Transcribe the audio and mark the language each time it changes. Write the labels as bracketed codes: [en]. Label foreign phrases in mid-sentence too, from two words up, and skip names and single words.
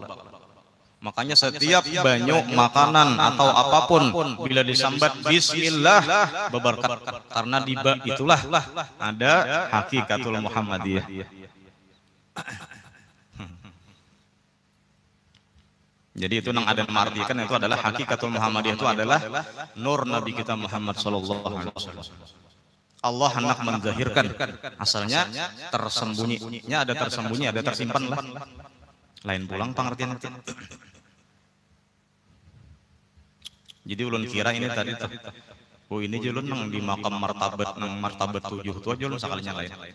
[bjn] Makanya setiap banyu makanan atau apapun bila disambat bismillah berberkat karena di ba itulah ada hakikatul Muhammadiyah. Jadi itu nang ada mengartikan itu adalah hakikatul Muhammadiyah itu adalah nur Nabi kita Muhammad [ar] صلى الله عليه وسلم. [bjn] Allah hendak menzahirkan asalnya tersembunyinya ada tersembunyi ada tersimpan lah. Lain pulang pengertian itu. Jadi ulun kira ini tadi tuh. Oh ini julun nang di makam martabat nang martabat 7 itu aja ulun sakalinya lain.